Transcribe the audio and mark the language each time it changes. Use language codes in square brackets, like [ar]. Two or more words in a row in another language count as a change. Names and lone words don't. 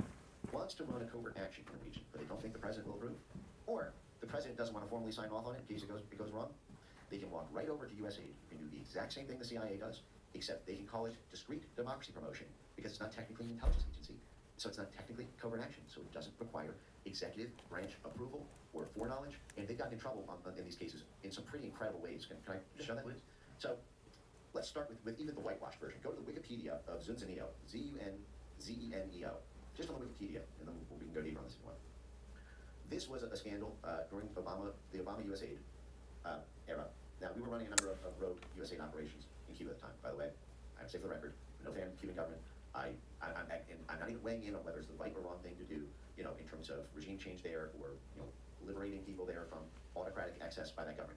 [en] wants to run a covert action in a region, but they don't think the president will approve, or the president doesn't want to formally sign off on it in case it goes wrong, they can walk right over to USAID and do the exact same thing the CIA does, except they can call it discreet democracy promotion because it's not technically an intelligence agency, so it's not technically covert action, so it doesn't require executive branch approval or foreknowledge, and they've gotten in trouble in these cases in some pretty incredible ways. Can I just show that, please? So let's start with even the whitewashed version. Go to the Wikipedia of Zunzeneo, Z-U-N-Z-E-N-E-O, just on the Wikipedia, and then we can go deeper on this if you want. This was a scandal during the Obama USAID era. Now, we were running a number of rogue USAID operations in Cuba at the time, by the way. I have to say for the record, no fan of the Cuban government. I'm not even weighing in on whether it's the right or wrong thing to do, in terms of regime change there or, liberating people there from autocratic excess by that government.